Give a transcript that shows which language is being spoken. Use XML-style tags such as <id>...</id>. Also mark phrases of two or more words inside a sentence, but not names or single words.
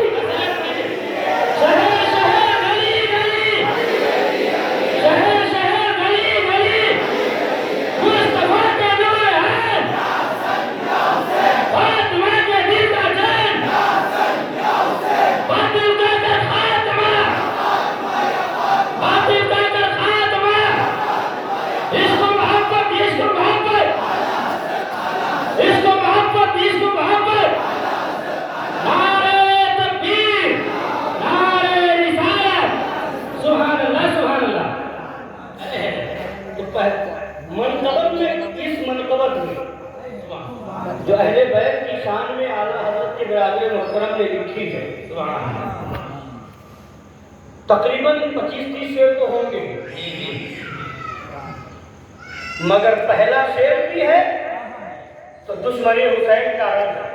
<ur>شہر شہر گلی گلی، شہر شہر گلی گلی، مصطفیٰ کے نور ہے، فاطمہ کے دل کا چین، باطل کا کر خاتمہ، باطل کا کر خاتمہ، عشق و محبت عشق و محبت عشق و محبت عشق و محبت، نعرہ تکبیر نعرہ رسالت، سبحان اللہ سبحان اللہ۔ منقبت میں اس منقبت میں جو اہل بیت کی شان میں اعلیٰ حضرت کے برادر محترم نے لکھی ہے، تقریباً 25-30 شعر تو ہوں گے، مگر پہلا شعر بھی ہے تو دشمن حسین کا رد ہے،</ur>